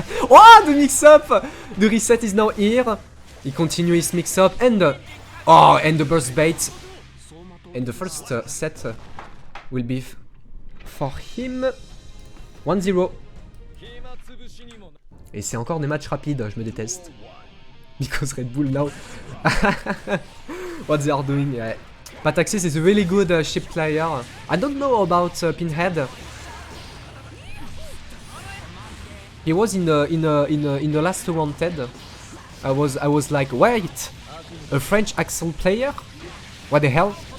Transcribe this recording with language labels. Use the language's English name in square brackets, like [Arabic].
[English] Oh, the mix-up! The reset is now here. He continues mix up and and the burst bait. And the first set will be for him 1-0. [French] Et c'est encore des matchs rapides, je me déteste. [English] Because Red Bull now. What they are doing, yeah. Pataxis is a really good ship player. I don't know about Pinhead. He was in the last Wanted. I was like, wait, a French Axel player? What the hell?